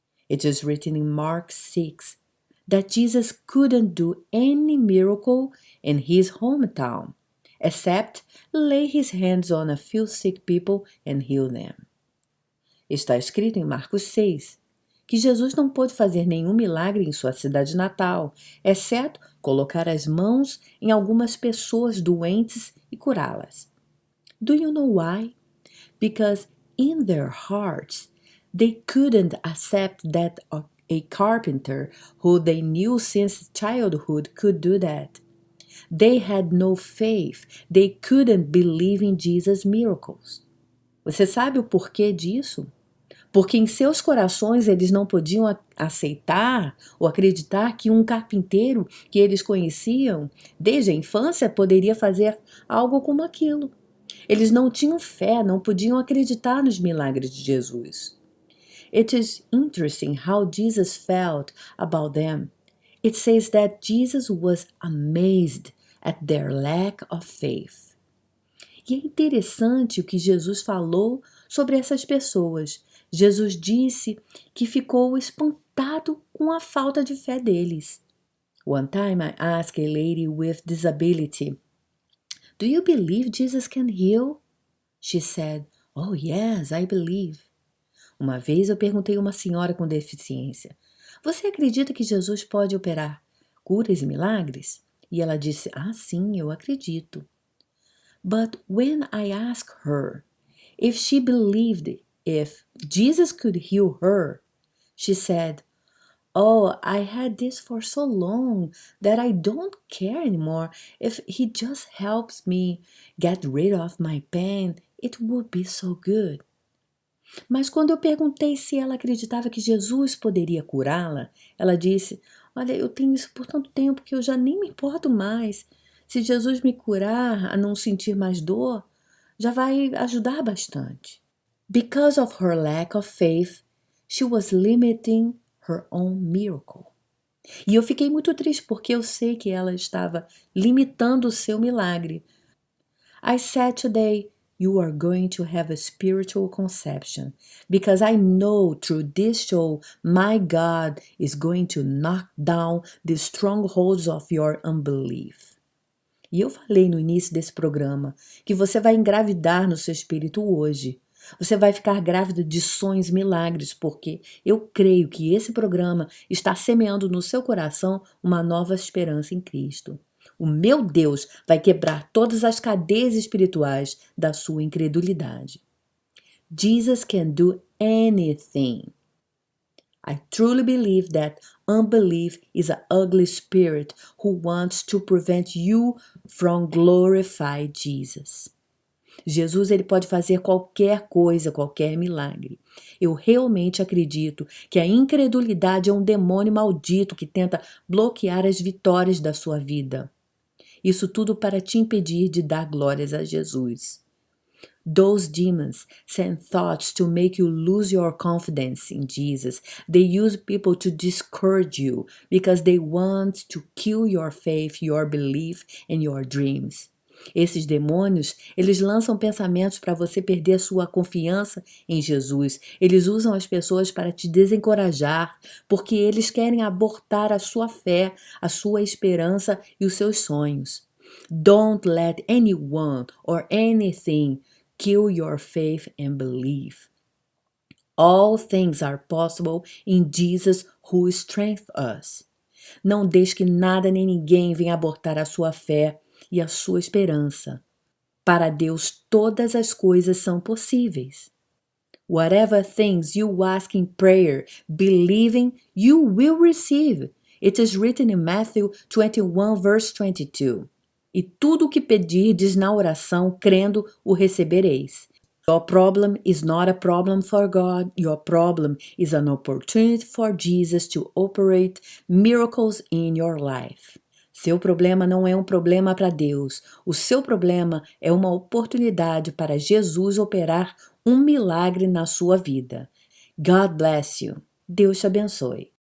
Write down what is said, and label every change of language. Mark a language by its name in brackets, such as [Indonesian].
[English] It is written in Mark 6 that Jesus couldn't do any miracle in his hometown, except lay his hands on a few sick people and heal them. [Portuguese] Está escrito em Marcos 6 que Jesus não pôde fazer nenhum milagre em sua cidade natal, exceto colocar as mãos em algumas pessoas doentes e curá-las. [English] Do you know why? Because in their hearts, they couldn't accept that a carpenter who they knew since childhood could do that. They had no faith. They couldn't believe in Jesus' miracles. [Portuguese] Você sabe o porquê disso? Porque em seus corações eles não podiam aceitar ou acreditar que um carpinteiro que eles conheciam desde a infância poderia fazer algo como aquilo. Eles não tinham fé, não podiam acreditar nos milagres de Jesus. [English] It is interesting how Jesus felt about them. It says that Jesus was amazed at their lack of faith. [Portuguese] E é interessante o que Jesus falou sobre essas pessoas. Jesus disse que ficou espantado com a falta de fé deles. [English] One time I asked a lady with disability, Do you believe Jesus can heal? She said, Oh yes, I believe. [Portuguese] Uma vez eu perguntei a uma senhora com deficiência, Você acredita que Jesus pode operar curas e milagres? E ela disse, sim, eu acredito. [English] But when I asked her if she believed if Jesus could heal her, she said, Oh, I had this for so long that I don't care anymore. If he just helps me get rid of my pain, it would be so good. [Portuguese] Mas quando eu perguntei se ela acreditava que Jesus poderia curá-la, ela disse: Olha, eu tenho isso por tanto tempo que eu já nem me importo mais. Se Jesus me curar a não sentir mais dor, já vai ajudar bastante. [English] Because of her lack of faith, she was limiting her own miracle. [Portuguese] E eu fiquei muito triste porque eu sei que ela estava limitando o seu milagre. [English] I said today, you are going to have a spiritual conception because I know through this show, my God is going to knock down the strongholds of your unbelief. [Portuguese] E eu falei no início desse programa que você vai engravidar no seu espírito hoje. Você vai ficar grávida de sonhos milagres, porque eu creio que esse programa está semeando no seu coração uma nova esperança em Cristo. O meu Deus vai quebrar todas as cadeias espirituais da sua incredulidade. [English] Jesus can do anything. I truly believe that unbelief is an ugly spirit who wants to prevent you from glorifying Jesus. [Portuguese] Jesus ele pode fazer qualquer coisa, qualquer milagre. Eu realmente acredito que a incredulidade é um demônio maldito que tenta bloquear as vitórias da sua vida. Isso tudo para te impedir de dar glórias a Jesus. [English] Those demons send thoughts to make you lose your confidence in Jesus. They use people to discourage you because they want to kill your faith, your belief and your dreams. [Portuguese] Esses demônios, eles lançam pensamentos para você perder a sua confiança em Jesus. Eles usam as pessoas para te desencorajar, porque eles querem abortar a sua fé, a sua esperança e os seus sonhos. [English] Don't let anyone or anything kill your faith and belief. All things are possible in Jesus who strengthens us. [Portuguese] Não deixe que nada nem ninguém venha abortar a sua fé e a sua esperança. Para Deus todas as coisas são possíveis. [English] Whatever things you ask in prayer, believing, you will receive. It is written in Matthew 21, verse 22. [Portuguese] E tudo o que pedirdes na oração, crendo, o recebereis. [English] Your problem is not a problem for God. Your problem is an opportunity for Jesus to operate miracles in your life. [Portuguese] Seu problema não é um problema para Deus. O seu problema é uma oportunidade para Jesus operar um milagre na sua vida. [English] God bless you. [Portuguese] Deus te abençoe.